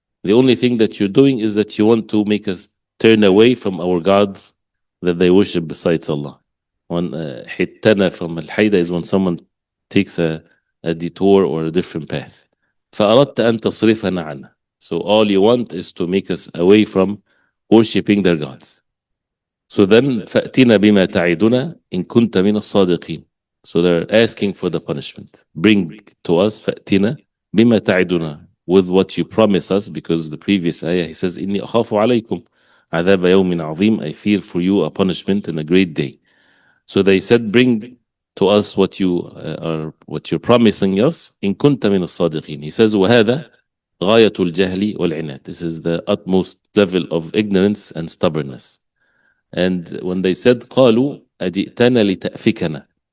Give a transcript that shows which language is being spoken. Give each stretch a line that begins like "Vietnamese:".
English: The only thing that you're doing is that you want to make us turn away from our gods that they worship besides Allah. When
Arabic: حتنا
English: from
Arabic: الحيدة
English: is when someone takes a detour or a different path.
Arabic: فأردت أن تصرفنا عنه.
English: So all you want is to make us away from worshipping their gods. So then
Arabic: فأتنا بما تعدنا إن كنت من الصادقين.
English: So they're asking for the punishment. Bring to us
Arabic: فأتنا بما تعدنا,
English: with what you promise us, because the previous ayah he says
Arabic: إني أخاف عليكم عذاب يوم عظيم,
English: I fear for you a punishment in a great day. So they said, bring to us what you're promising us.
Arabic: إن كنت من الصادقين.
English: He says
Arabic: وهذا غاية الجهل والعناد.
English: This is the utmost level of ignorance and stubbornness. And when they said
Arabic: قالوا أجئتنا لتأفكنا.